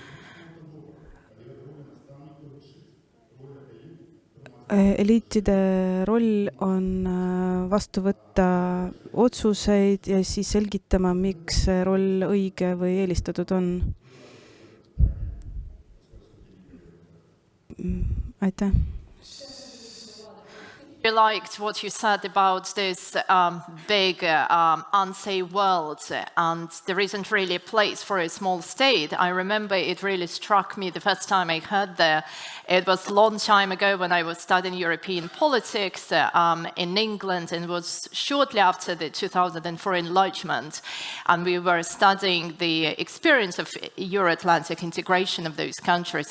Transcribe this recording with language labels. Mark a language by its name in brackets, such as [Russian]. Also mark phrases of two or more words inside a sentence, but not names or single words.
[Estonian] Eliitide roll on vastu võtta otsuseid ja siis selgitama, miks see roll õige või eelistatud on. Aitäh. [English] I liked what you said about this big unsafe world, and there isn't really a place for a small state. I remember it really struck me the first time I heard that. It was a long time ago when I was studying European politics in England, and it was shortly after the 2004 enlargement, and we were studying the experience of Euro-Atlantic integration of those countries.